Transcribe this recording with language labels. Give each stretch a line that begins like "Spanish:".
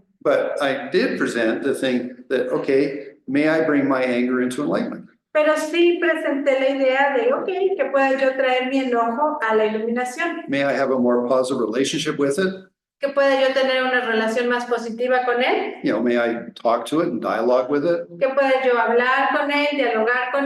English: But I did present the thing that, okay, may I bring my anger into enlightenment?
Spanish: Pero sí presenté la idea de, ok, que pueda yo traer mi enojo a la iluminación,
English: May I have a more positive relationship with it?
Spanish: que pueda yo tener una relación más positiva con él,
English: You know, may I talk to it and dialogue with it,
Spanish: que pueda yo hablar con él, dialogar con